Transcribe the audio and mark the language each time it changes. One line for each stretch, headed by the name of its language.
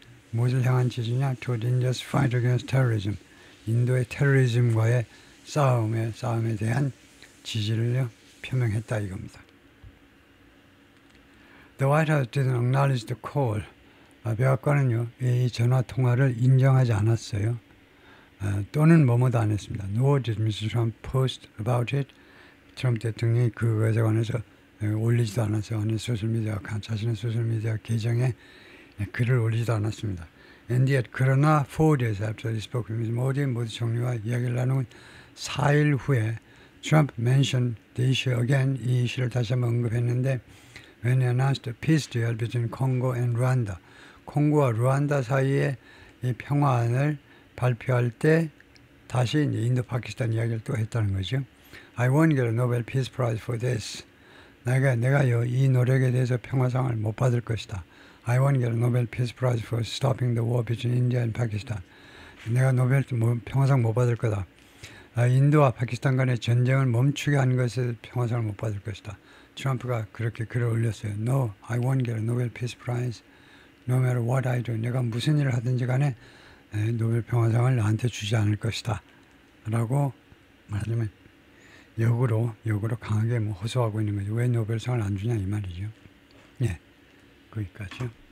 Korean: 무엇을 향한 지지냐?
English: To India's fight against terrorism.
Korean: 인도의 테러리즘과의 싸움에 대한 지지를 표명했다 이겁니다.
English: The White House didn't acknowledge the call.
Korean: 백악관은요 이 전화 통화를 인정하지 않았어요. 또는 뭐뭐도 안 했습니다.
English: Nor did Mr. Trump post about it.
Korean: 트럼프 대통령이 그것에 관해서 올리지도 않았어요. 어느 자신의 소셜미디어 계정에 글을 올리지도 않았습니다.
English: And yet,
Korean: 그러나
English: 4 days after he spoke with Mr.
Korean: 모디 총리와 이야기를 나눈 4일 후에
English: Trump mentioned the issue again.
Korean: 이 이슈를 다시 한번 언급했는데
English: when he announced a peace deal between Congo and Rwanda.
Korean: 콩고와 루안다 사이에 이 평화안을 발표할 때 다시 이제 인도 파키스탄 이야기를 또 했다는 거죠.
English: I won't get a Nobel Peace Prize for this.
Korean: 내가요 이 노력에 대해서 평화상을 못 받을 것이다.
English: I won't get a Nobel Peace Prize for stopping the war between India and Pakistan.
Korean: 내가 노벨 평화상 못 받을 거다. 인도와 파키스탄 간의 전쟁을 멈추게 한 것에 평화상을 못 받을 것이다. 트럼프가 그렇게 글을 올렸어요.
English: No, I won't get a Nobel Peace Prize. No matter what I do.
Korean: 내가 무슨 일을 하든지 간에 노벨 평화상을 나한테 주지 않을 것이다. 라고 말하자면 역으로 강하게 호소하고 있는 거죠. 왜 노벨상을 안 주냐 이 말이죠. 예, 거기까지요.